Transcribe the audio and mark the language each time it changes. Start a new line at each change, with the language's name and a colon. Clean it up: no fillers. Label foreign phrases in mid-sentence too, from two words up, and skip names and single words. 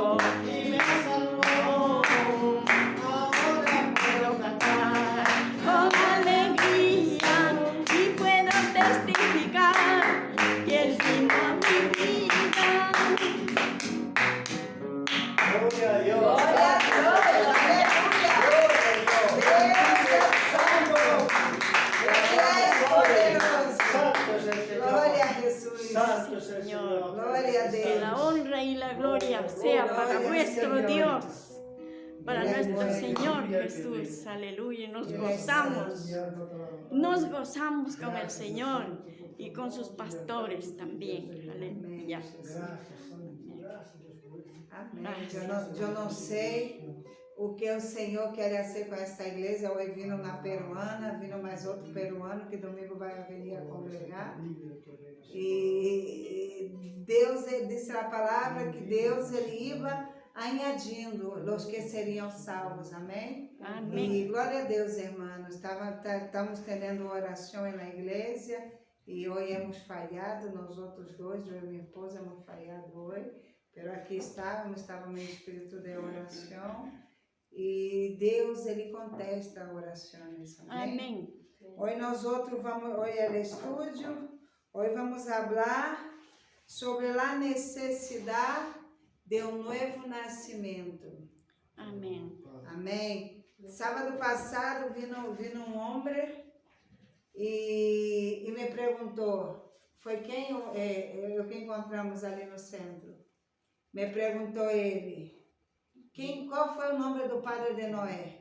Spanish: Y me salvó, ahora puedo cantar. con alegría y puedo testificar que Él vino a mi vida. Gloria a Dios.
Portuguese: Glória a Deus. Aleluia. Deus é santo. Ele é poderoso.
Spanish: Santo es el
Portuguese: Glória a
Spanish: Señor.
Portuguese: Jesus.
Spanish: Santo es el Señor. Señor.
Portuguese: Glória a
Spanish: Que la
Portuguese: Deus.
Spanish: honra y la gloria sea para Gloria al nuestro Señor. Dios, para Gloria al nuestro Señor. Señor Jesús. Aleluya. Nos Él es gozamos. Nos gozamos con el Señor y con sus pastores también. Aleluya.
Portuguese: Amém. Eu não sei o que o Senhor quer fazer com esta igreja. Hoje vindo na peruana, vindo mais outro peruano que domingo vai vir a congregar. E Deus disse a palavra que Deus ele ia añadindo os que seriam salvos. Amém? Amém. E glória a Deus, irmãos. Estamos tendo oração na igreja e hoje hemos falhado, nós outros dois, eu e minha esposa hemos falhado hoje. Pero aqui estávamos em espírito de oração e Deus, Ele contesta orações. Amém?
Spanish: Amén. Hoy nosotros vamos, hoy al estudio, hoy vamos a hablar sobre la necesidad de un nuevo nacimiento. Amén.
Portuguese: Amém? Sábado passado vino um homem e me perguntou, foi quem o que encontramos ali no centro. Me perguntou ele, qual foi o nome do padre de Noé?